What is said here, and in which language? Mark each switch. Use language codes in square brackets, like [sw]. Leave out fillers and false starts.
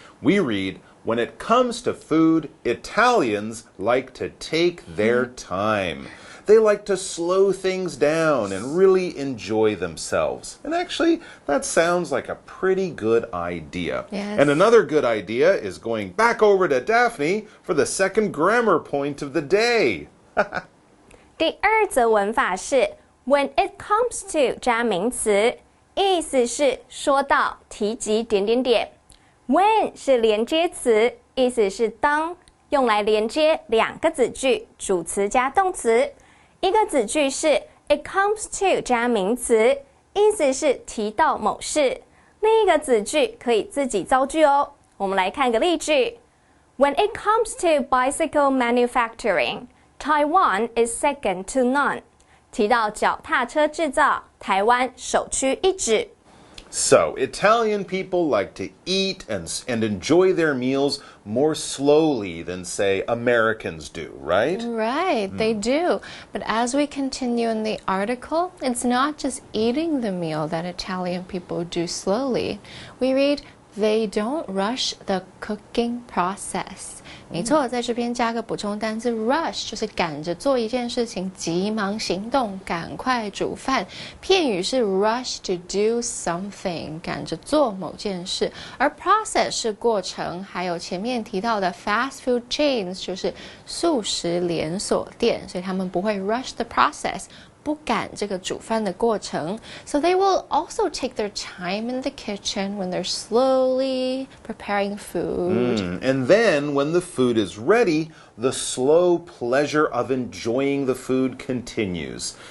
[en] We read, when it comes to food, Italians like to take their time. They like to slow things down and really enjoy themselves. And actually, that sounds like a pretty good idea. Yes. And another good idea is going back over to Daphne for the second grammar point of the day. [zh] 第二则文法是 [en] when it comes to [zh] 加名词，意思是说到提及点点点。 when 是连接词，意思是当，用来连接两个子句，主词加动词。一个子句是 [en] it comes to [zh] 加名词，意思是提到某事。另一个子句可以自己造句哦。我们来看个例句。 [en] When it comes to bicycle manufacturing, Taiwan is second to none. [zh] 提到脚踏车制造，台湾首屈一指。 [en] So, Italian people like to eat and enjoy their meals more slowly than, say, Americans do, right? Right, they do. But as we continue in the article, it's not just eating the meal that Italian people do slowly. We read, they don't rush the cooking process. [zh] 没错，在这边加个补充单字 rush 就是赶着做一件事情，急忙行动，赶快煮饭。片语是 [en] rush to do something， [zh] 赶着做某件事。而 process 是过程，还有前面提到的 [en] fast food chains [zh] 就是速食连锁店，所以他们不会 [en] rush the process。 [zh] 不赶这个煮饭的过程 [en] So they will also take their time in the kitchen when they're slowly preparing food. And then, when the food is ready, the slow pleasure of enjoying the food continues.